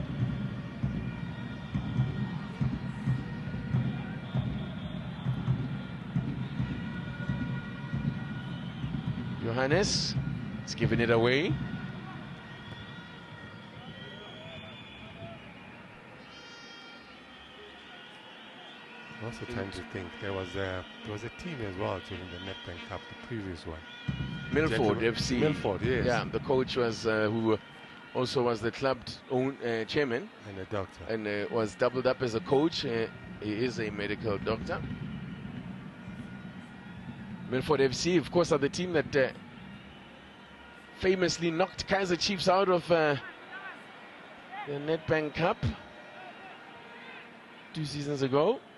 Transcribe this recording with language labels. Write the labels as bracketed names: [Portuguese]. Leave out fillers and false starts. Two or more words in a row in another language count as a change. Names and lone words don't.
[English] Johannes is giving it away. Also trying to think there was a team as well during the Nedbank Cup, the previous one. Milford FC. Milford, yes. Yeah, the coach was who also was the club's own chairman and a doctor, and was doubled up as a coach. He is a medical doctor. Milford FC, of course, are the team that famously knocked Kaizer Chiefs out of the Nedbank Cup 2 seasons ago.